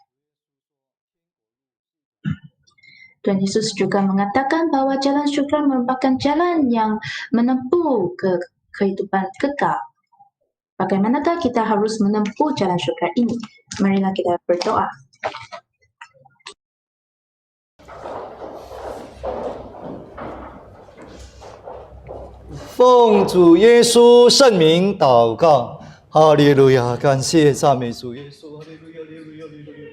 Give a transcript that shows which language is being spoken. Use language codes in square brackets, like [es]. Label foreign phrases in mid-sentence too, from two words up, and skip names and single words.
[id] Tuhan Yesus juga mengatakan bahwa jalan syurga merupakan jalan yang menempuh ke kehidupan kekal. Bagaimanakah kita harus menempuh jalan syurga ini? Marilah kita berdoa. [zh] 奉主耶稣圣名祷告，哈利路亚！感谢赞美主耶稣，哈利路亚，哈利路亚，哈利路亚。